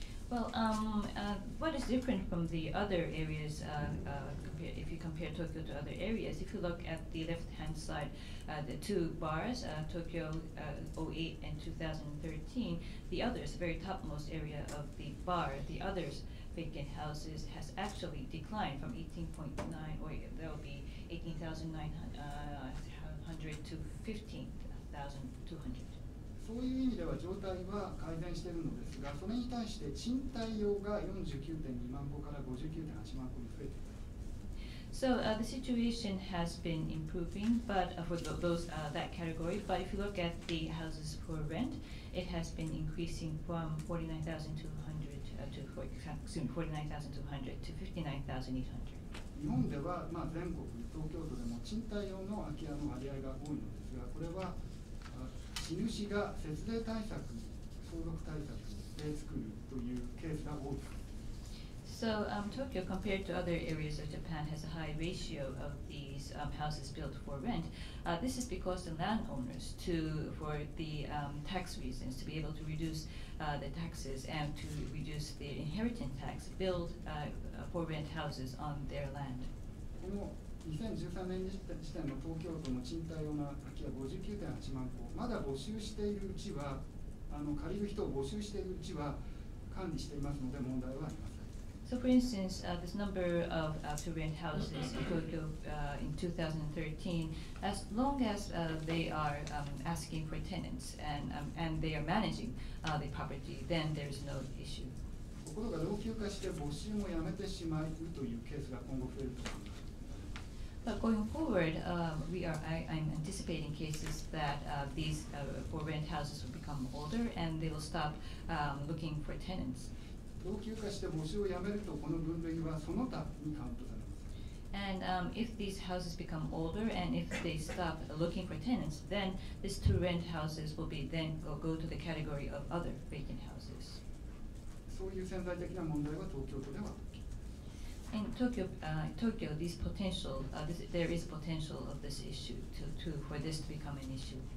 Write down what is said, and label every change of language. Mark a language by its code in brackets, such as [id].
[en] Well, what is different from the other areas, if you compare Tokyo to other areas, if you look at the left-hand side, the two bars, Tokyo 08 and 2013, the others, the very topmost area of the bar, the others vacant houses has actually declined from 18.9, or there will be 18,900 to 15,200. [ja] そういう意味では状態は改善しているのですが、それに対して賃貸用が 49.2 万戸から 59.8 万戸に増えています。 [en] So the situation has been improving, but for those that category. But if you look at the houses for rent, it has been increasing from 49,200 to 49,200 to 59,800. [ja] 日本では全国東京都でも賃貸用の空き家の割合が多いのですが、これは地主が節税対策、相続対策で作るというケースが多い。 [en] So Tokyo, compared to other areas of Japan, has a high ratio of these houses built for rent. This is because the landowners, for the tax reasons, to be able to reduce the taxes and to reduce the inheritance tax, build for rent houses on their land. [ja] この2013年時点の東京都の賃貸用の空き家 59.8 万戸、まだ募集しているうちは、借りる人を募集しているうちは管理していますので問題はありません。 [en] So, for instance, this number of to-rent houses in Tokyo in 2013, as long as they are asking for tenants and they are managing the property, then there is no issue. [ja] ところが老朽化して募集もやめてしまうというケースが今後増えると思います。 [en] But going forward, I'm anticipating cases that these for rent houses will become older and they will stop looking for tenants. [ja] 老朽化して募集をやめるとこの分類はその他にカウントされます。 [en] And if these houses become older and if they stop looking for tenants, then these to-rent houses will be then go to the category of other vacant houses. [ja] そういう潜在的な問題は東京都では。 [en] In Tokyo, this potential, there is potential of this issue for this to become an issue.